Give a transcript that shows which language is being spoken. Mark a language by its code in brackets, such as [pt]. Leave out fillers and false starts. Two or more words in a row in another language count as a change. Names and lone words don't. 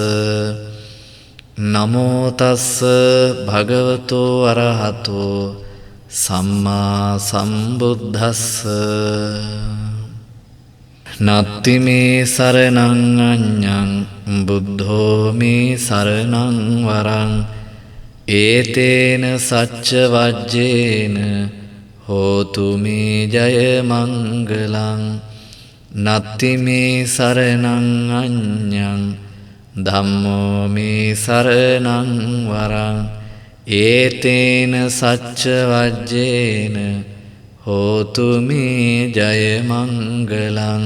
[pi] නමෝ තස් භගවතෝ අරහතෝ සම්මා සම්බුද්දස්ස. නත්ති මේ සරණං අඤ්ඤං බුද්ධෝ මේ සරණං වරං ඒතේන සච්ච වජ්ජේන හෝතු මේ ජය මංගලං. නත්ති මේ සරණං අඤ්ඤං ධම්මෝ මේ සරණං වරං ඒතේන සච්ච වජ්ජේන හෝතු මේ ජය මංගලං.